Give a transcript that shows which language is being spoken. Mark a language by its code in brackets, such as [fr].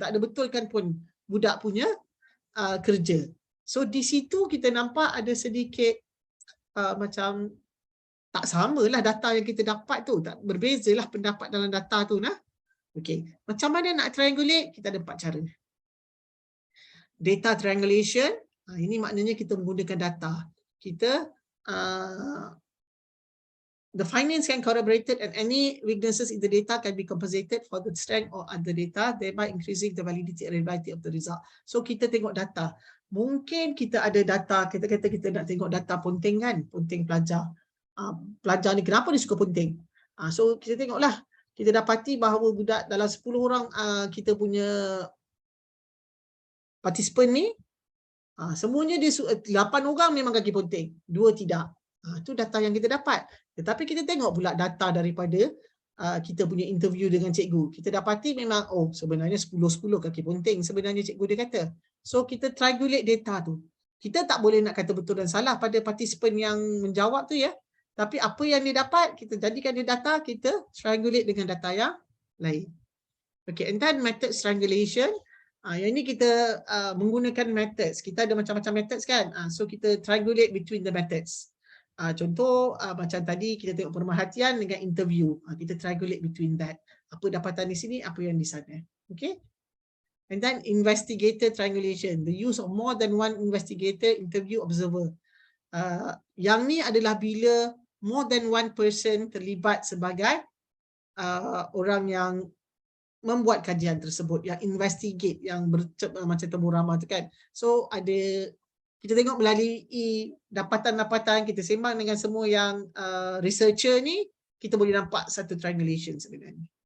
[ms] Tak ada betulkan pun budak punya kerja. So di situ kita nampak ada sedikit macam tak samalah data yang kita dapat tu, tak berbezalah pendapat dalam data tu nah. Okey, macam mana nak triangulate? Kita ada 4 cara. Data triangulation, ini maknanya kita menggunakan data. Kita [en] the findings can corroborated and any weaknesses in the data can be compensated for the strength or other data, thereby increasing the validity and reliability of the result. [ms] So kita tengok data. Mungkin kita ada data, kita kata kita nak tengok data Ponteng kan, Ponteng pelajar. Pelajar ni kenapa dia suka Ponteng? So kita tengoklah, kita dapati bahawa budak dalam 10 orang kita punya participant ni, semuanya dia 8 orang memang kaki Ponteng, 2 tidak. Itu data yang kita dapat. Tetapi kita tengok pula data daripada kita punya interview dengan cikgu. Kita dapati memang, oh sebenarnya 10-10 kaki Ponteng sebenarnya cikgu dia kata. So kita triangulate data tu. Kita tak boleh nak kata betul dan salah pada participant yang menjawab tu ya. Tapi apa yang dia dapat, kita jadikan dia data, kita triangulate dengan data yang lain. [en] Okay, and then method triangulation. [ms] Yang ini kita menggunakan methods. Kita ada macam-macam methods kan. So kita triangulate [en] between the methods. [ms] Contoh macam tadi kita tengok pemerhatian dengan interview. Kita triangulate [en] between that. [ms] Apa dapatan di sini, apa yang di sana. Okay. [en] And then investigator triangulation. The use of more than one investigator, interview, observer. [ms] Yang ni adalah bila [en] more than one person [ms] terlibat sebagai orang yang membuat kajian tersebut, yang investigate, yang macam temu ramah tu kan. So ada, kita tengok melalui dapatan-dapatan, kita sembang dengan semua yang researcher ni, kita boleh nampak satu triangulation sebenarnya.